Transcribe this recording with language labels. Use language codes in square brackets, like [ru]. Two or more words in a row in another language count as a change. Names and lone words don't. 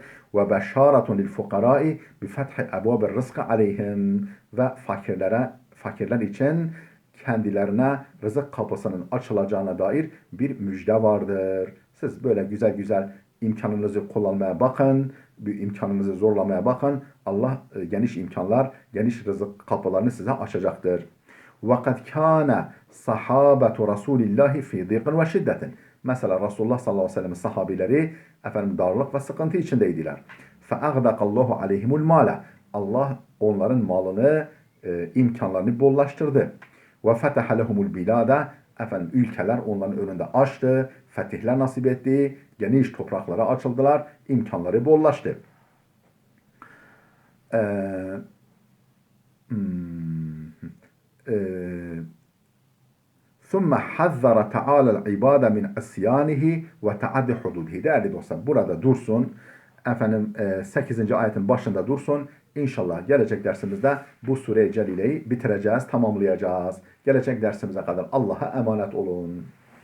[ar] وبشارة للفقراء بفتح أبواب الرزق عليهم [tr] ve fakirler için kendilerine rızık kapısının açılacağına dair bir müjde vardır. Siz böyle güzel güzel imkanınızı kullanmaya bakın, bir imkanınızı zorlamaya bakın. Allah geniş imkanlar, geniş rızık kapılarını size açacaktır. [ar] وَقَدْ كَانَ صَحَابَةُ رَسُولِ اللّٰهِ فِي ضِيقٍ وَشِدَّةٍ. [tr] Mesela Resulullah [ar] صلى الله عليه وسلم'in [tr] sahabileri darlık ve sıkıntı içindeydiler. [ar] فَاَغْدَقَ اللّٰهُ عَلَيْهِمُ الْمَالَ. [tr] Allah onların malını, imkanlarını bollaştırdı. [ar] وَفَتَحَ لَهُمُ الْبِلَادَ. [tr] Ülkeler onların önünde açtı, fetihler nasip etti, geniş topraklara açıldılar, imkanları bollaştı. [ar] ثُمَّ حَذَّرَ تَعَالَى الْعِبَادَ مِنْ عِصْيَانِهِ وَتَعَدِّ حُدُودِهِ. [tr] Değerli dostlar, burada dursun. 8. ayetin başında dursun. İnşallah gelecek dersimizde bu Sure-i Celile'yi bitireceğiz, tamamlayacağız. Gelecek dersimize kadar Allah'a emanet olun.